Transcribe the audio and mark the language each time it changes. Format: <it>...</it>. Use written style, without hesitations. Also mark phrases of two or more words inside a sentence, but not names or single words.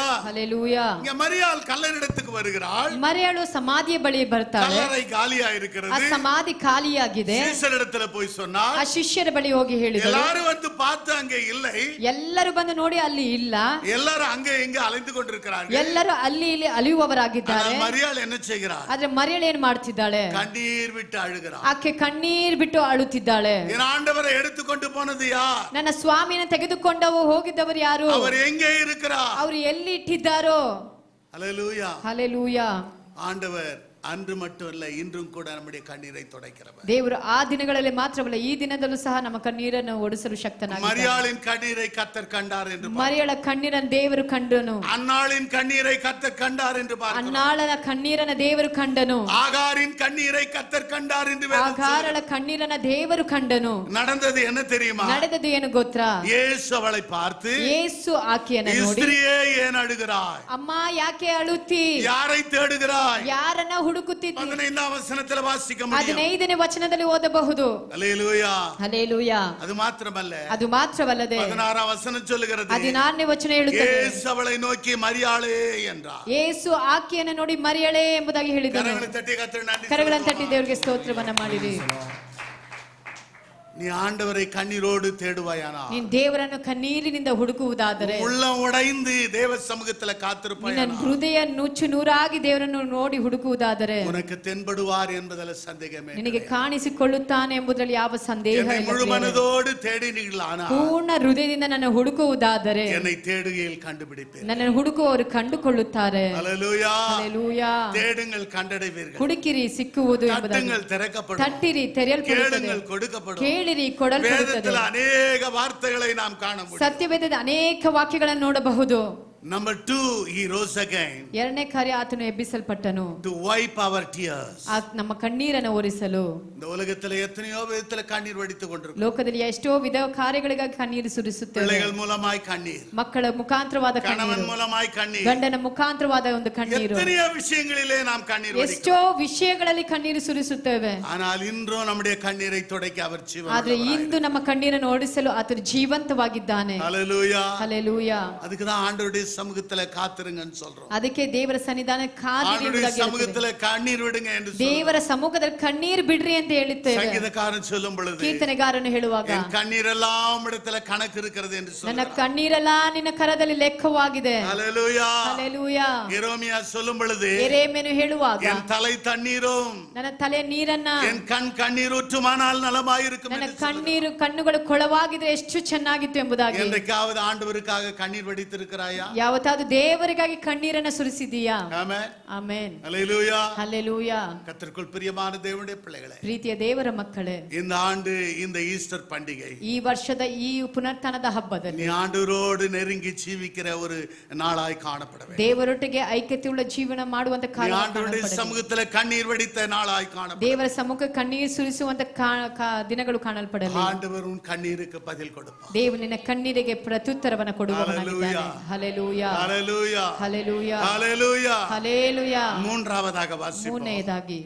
<kn>ಹಲ್ಲೇಲೂಯಾ.</kn> <ta>இங்க மரியாள் கல்லறைக்கு வருகிறாள்.</ta> <kn>ಮರಿಯಳು ಸಮಾಧಿಯ ಬಳಿ ಬರ್ತಾಳೆ.</kn> <ta>கல்லறை காலியா ಆ இருக்கிறது.</ta> <kn>ಸಮಾಧಿ ಖಾಲಿಯಾಗಿದೆ.</kn> <ta>சீஷரிடத்துல போய் சொன்னாள்.</ta> <kn>ಆ ಶಿಷ್ಯರ ಬಳಿ ಹೋಗಿ ಹೇಳಿದಳು.</kn> <ta>எல்லாரும் வந்து பார்த்து அங்கே இல்லை.</ta> <kn>ಎಲ್ಲರೂ ಬಂದು ನೋಡಿ ಅಲ್ಲಿ ಇಲ್ಲ.</kn> <ta>எல்லாரும் அங்கே இங்கே அலைந்து கொண்டிருக்கிறார்கள்.</ta> <kn>ಎಲ್ಲರೂ ಅಲ್ಲಿ ಇಲ್ಲಿ ಅಲಿಯುವವರಾಗಿದ್ದಾರೆ.</kn> <ta>மரியாள் என்ன செய்கிறாள்?</ta> <kn>ಆದ್ರೆ ಮರಿಯಳು ಏನ್ ಮಾಡ್ತಿದ್ದಾಳೆ?</kn> <ta>கண்ணீர் விட்டு அழுகிறாள்.</ta> <kn>ಆಕೆ ಕಣ್ಣೀರ್ ಬಿಟ್ಟು ಅಳುತ್ತಿದ್ದಾಳೆ.</kn> <ta>என் ஆண்டவரை எடுத்துக்கொண்டு போனது யார்?</ta> <kn>ನನ್ನ ಸ್ವಾಮಿಯನ್ನು ತೆಗೆದುಕೊಂಡವು ಹೋಗಿದ್ದವರು ಯಾರು?</kn> <ta>அவர் எங்கே இருக்கிறார்?</ta> <kn>ಅವರು ಎಲ್ಲಿ ಇಟ್ಟಿದ್ದಾರೋ?</kn> <ta>ஹல்லேலூயா,</ta> <kn>ಹಲ್ಲೇಲೂಯಾ.</kn> <ta>ஆண்டவர் அன்று மட்டும் இல்ல, இன்றும் கூட நம்முடைய கண்ணீரை துடைக்கிறவர்.</ta> <kn>ದೇವರು ಆ ದಿನಗಳಲ್ಲಿ ಮಾತ್ರವಲ್ಲ, ಈ ದಿನದಲ್ಲೂ ಸಹ ನಮ್ಮ ಕಣ್ಣೀರನ್ನು ಒಡಿಸಲು ಶಕ್ತನಾಗಿದ್ದಾನೆ.</kn> <ta>மரியாளின் கண்ணீரை கர்த்தர் கண்டார் என்று</ta> <kn>ಮರಿಯಳ ಕಣ್ಣೀರನ್ನು ದೇವರು ಕಂಡನು.</kn> <ta>அன்னாளின் கண்ணீரை கர்த்தர் கண்டார் என்று பார்க்கிறோம்.</ta> <kn>ಅನ್ನಾಳನ ಕಣ್ಣೀರನ್ನ ದೇವರು ಕಂಡನು.</kn> <ta>ஆகாரின் கண்ணீரை கர்த்தர் கண்டார் என்று</ta> <kn>ಆಗಾರಳ ಕಣ್ಣೀರನ್ನ ದೇವರು ಕಂಡನು.</kn> <ta>நடந்தது என்ன தெரியுமா?</ta> <kn>ನಡೆದದು ಏನು ಗೊತ್ತಾ?</kn> <ta>இயேசு அவளை பார்த்து,</ta> <kn>ಯೇಸು ಆಕೆಯನ್ನು ನೋಡಿ,</kn> <ta>ஸ்திரியே ஏன் அழுகிறாய்?</ta> <kn>ಅಮ್ಮ ಯಾಕೆ ಅಳುತ್ತಿ?</kn> <ta>யாரை தேடுகிறாய்?</ta> <kn>ಯಾರನ್ನ ಹುಡುಕುತ್ತಿದ್ದಿ?</kn> <ta>15ஆம் வசனத்தில் வாசிக்க முடியும்.</ta> <kn>15ನೇ ವಚನದಲ್ಲಿ ಓದಬಹುದು.</kn> <ta>ஹல்லேலூயா,</ta> <kn>ಹಲ್ಲೇಲೂಯಾ.</kn> <ta>அது மாத்திரமல்ல,</ta> <kn>ಅದು ಮಾತ್ರವಲ್ಲದೆ</kn> <ta>16ஆம் ವಚನ சொல்லுகிறது,</ta> <kn>16ನೇ ವಚನ ಹೇಳುತ್ತದೆ,</kn> <ta>இயேசு அவளை நோக்கி மரியாளே என்றார்.</ta> <kn>ಯೇಸು ಆಕೆಯನ್ನು ನೋಡಿ ಮರಿಯಳೇ ಎಂಬುದಾಗಿ ಹೇಳಿದನು.</kn> <ta>கரங்களை தட்டி கர்த்தருக்கு நன்றி.</ta> <kn>ಕರಗಳನ್ನು ತಟ್ಟಿ ದೇವರಿಗೆ ಸ್ತೋತ್ರವನ್ನ ಮಾಡಿರಿ.</kn> <ta>நீ ஆண்டவரை கண்ணீரோடு தேடுவாயானா,</ta> <kn>ನೀನು ದೇವರನ್ನು ಕಣ್ಣೀರಿನಿಂದ ಹುಡುಕುವುದಾದರೆ,</kn> <ta>உள்ளம் உடைந்து தேவ சமூகத்துல</ta> <kn>ನಿನ್ನ</kn> <ta>காத்திருப்பாயானா,</ta> <kn>ಹೃದಯ ನುಚ್ಚು ನೂರಾಗಿ ದೇವರನ್ನು ನೋಡಿ ಹುಡುಕುವುದಾದರೆ</kn> <ta>உனக்கு தென்படுவார் என்பதில் சந்தேகமே.</ta> <kn>ನಿನಗೆ ಕಾಣಿಸಿಕೊಳ್ಳುತ್ತಾನೆ ಎಂಬುದರಲ್ಲಿ ಯಾವ ಸಂದೇಹ</kn> <ta>என்னை</ta> <kn>ಇಲ್ಲ.</kn> <ta>முழு மனதோடு தேடினீர்களானால்</ta> <kn>ಪೂರ್ಣ ಹೃದಯದಿಂದ ನನ್ನ ಹುಡುಕುವುದಾದರೆ</kn> <ta>என்னை தேடுகையில் கண்டுபிடிப்பேன்.</ta> <kn>ನನ್ನನ್ನು ಹುಡುಕುವವರು ಕಂಡುಕೊಳ್ಳುತ್ತಾರೆ.</kn> <ta>ஹல்லேலூயா.</ta> <kn>ಹಲ್ಲೆಲೂಯಾ.</kn> <ta>தேடுங்கள் கண்டடைவீர்கள்,</ta> <kn>ಹುಡುಕಿರಿ ಸಿಕ್ಕುವುದು ಎಂಬುದಾಗಿ,</kn> <ta>தட்டுங்கள் திறக்கப்படும்,</ta> <kn>ತಟ್ಟಿರಿ ತೆರೆಯಲ್ಪಡುತ್ತದೆ,</kn> <ta>கேளுங்கள் கொடுக்கப்படும்.</ta> <kn>ಕೇಳಿರಿ ಕೊಡಲ್ಪಡುತ್ತದೆ.</kn> <ta>வேதத்தில் அநேக வார்த்தைகளை நாம் காண முடியும்.</ta> <kn>ಸತ್ಯವೇದದ ಅನೇಕ ವಾಕ್ಯಗಳನ್ನು ನೋಡಬಹುದು.</kn> <en>Number 2, he rose again</en> <kn>ಎರಡನೇ ಕಾರ್ಯ, ಆತನು ಎಬ್ಬಿಸಲ್ಪಟ್ಟನು</kn> <en>to wipe our tears.</en> <kn>ನಮ್ಮ ಕಣ್ಣೀರನ್ನು ಒರೆಸಲು.</kn> <ta>இந்த உலகத்துல எத்தனையோ விதத்துல கண்ணீர் வடித்துக் கொண்டிருக்கிறோம்.</ta> <kn>ಲೋಕದಲ್ಲಿ ಎಷ್ಟೋ ವಿಧ ಕಾರ್ಯಗಳಿಗಾಗಿ ಕಣ್ಣೀರು ಸುರಿಸುತ್ತೇವೆ.</kn> <ta>பிள்ளைகள் மூலமாய் கண்ணீர்,</ta> <kn>ಮಕ್ಕಳ ಮುಖಾಂತರವಾದ</kn> <ta>கணவன்</ta> <kn>ಕಣ್ಣೀರು,</kn> <ta>மூலமாய் கண்ணீர்,</ta> <kn>ಗಂಡನ ಮುಖಾಂತರವಾದ ಒಂದು ಕಣ್ಣೀರು,</kn> <ta>எத்தனையோ விஷயங்களிலே நாம் கண்ணீர் வடிக்கிறோம்.</ta> <kn>ಎಷ್ಟೋ ವಿಷಯಗಳಲ್ಲಿ ಕಣ್ಣೀರು ಸುರಿಸುತ್ತೇವೆ.</kn> <ta>ஆனால் இன்றும் நம்முடைய கண்ணீரை துடைக்க அவர்</ta> <kn>ಆದ್ರೆ</kn> <ta>ஜீவன்.</ta> <kn>ಇಂದು ನಮ್ಮ ಕಣ್ಣೀರನ್ನು ಓಡಿಸಲು ಆತನು ಜೀವಂತವಾಗಿದ್ದಾನೆ.</kn> <ta>ஹல்லேலூயா.</ta> <kn>ಹಲ್ಲೆಲೂಯಾ.</kn> <ta>அதுக்கு தான் ஆண்டவருடைய சமூகத்துல காத்திருங்கன்னு சொல்றோம்.</ta> <kn>ಅದಕ್ಕೆ ದೇವರ ಸನ್ನಿಧಾನ ಕಾದಿರಿ</kn> <ta>ஆண்டவருடைய</ta> <kn>ಎಂಬುದಾಗಿ ಹೇಳ್ತೇವೆ.</kn> <ta>சமூகத்துல கண்ணீர் விடுங்க என்று சொல்றோம்.</ta> <kn>ದೇವರ ಸಮ್ಮುಖದಲ್ಲಿ ಕಣ್ಣೀರು ಬಿಡ್ರಿ ಅಂತ ಹೇಳುತ್ತೇವೆ.</kn> <ta>சங்கீதக்காரன் சொல்லும் பொழுது</ta> <kn>ಕೀರ್ತನೆಗಾರನು ಹೇಳುವಾಗ,</kn> <ta>என் கண்ணீர் எல்லாம் இடத்துல கணக்கு இருக்கிறது என்று</ta> <kn>ನನ್ನ</kn> <ta>சொல்றார்.</ta> <kn>ಕಣ್ಣೀರೆಲ್ಲ ನಿನ್ನ ಕರದಲ್ಲಿ ಲೆಕ್ಕವಾಗಿದೆ.</kn> <ta>ஹல்லேலூயா.</ta> <kn>ಹಲ್ಲೆಲೂಯಾ.</kn> <ta>எரேமியா சொல்லும் பொழுது</ta> <kn>ಯೆರೆಮೀಯನು ಹೇಳುವಾಗ,</kn> <ta>என் தலை தண்ணீரும்</ta> <kn>ನನ್ನ ತಲೆ ನೀರನ್ನ,</kn> <ta>என் கண் கண்ணீரூற்றுமானால் நலமாயிருக்கும்</ta> <kn>ನನ್ನ</kn> <ta>என்று சொல்றார்.</ta> <kn>ಕಣ್ಣುಗಳು ಕೊಳವಾಗಿದ್ರೆ ಎಷ್ಟು ಚೆನ್ನಾಗಿತ್ತು ಎಂಬುದಾಗಿ.</kn> <ta>என்றைக்காவது ஆண்டவருக்காக கண்ணீர் வடித்திருக்கிறாயா?</ta> <kn>ಯಾವತ್ತಾದ್ರೂ ದೇವರಿಗಾಗಿ ಕಣ್ಣೀರನ್ನ ಸುರಿಸಿದೀಯಾ?</kn> <ta>ஆமென்.</ta> <kn>ಆಮೆನ್.</kn> <ta>ஹல்லேலூயா.</ta> <kn>ಹಲ್ಲೆಲೂಯಾ.</kn> <ta>கர்த்தருக்குள் பிரியமான தேவனுடைய பிள்ளைகளே,</ta> <kn>ಪ್ರೀತಿಯ ದೇವರ ಮಕ್ಕಳೇ,</kn> <ta>இந்த ஆண்டு இந்த ஈஸ்டர் பண்டிகை</ta> <kn>ಈ ವರ್ಷದ ಈ ಪುನರ್ತನದ ಹಬ್ಬದಲ್ಲಿ</kn> <ta>நீ ஆண்டவரோடு நெருங்கி ஜீவிக்கிற ஒரு நாளாய் காணப்பட வேண்டும்.</ta> <kn>ದೇವರೊಟ್ಟಿಗೆ ಐಕ್ಯತೆಯುಳ್ಳ ಜೀವನ ಮಾಡುವಂತ</kn> <ta>நீ</ta> <kn>ಕಾಲ</kn> <ta>ஆண்டவருடைய சமூகத்துல கண்ணீர் வடித்த நாளாய் காணப்பட.</ta> <kn>ದೇವರ ಸಮ್ಮುಖ ಕಣ್ಣೀರು ಸುರಿಸುವಂತ ದಿನಗಳು ಕಾಣಲ್ಪಡಲಿ.</kn> <ta>ஆண்டவர் உன் கண்ணீருக்கு பதில் கொடுப்பார்.</ta> <kn>ದೇವರು ನಿನ್ನ ಕಣ್ಣೀರಿಗೆ ಪ್ರತ್ಯುತ್ತರವನ್ನು ಕೊಡುವವನಾಗಿದ್ದಾನೆ. ಹಲ್ಲೆಲೂಯಾ.</kn> <ta>ஹல்லேலூயா.</ta> <kn>ಹಲ್ಲೆಲೂಯಾ.</kn> <ta>ஹல்லேலூயா.</ta> <kn>ಹಲ್ಲೆಲೂಯಾ.</kn> <ta>மூன்றாவதாக வாசிப்போம்.</ta> <kn>ಮೂರನೆಯದಾಗಿ</kn>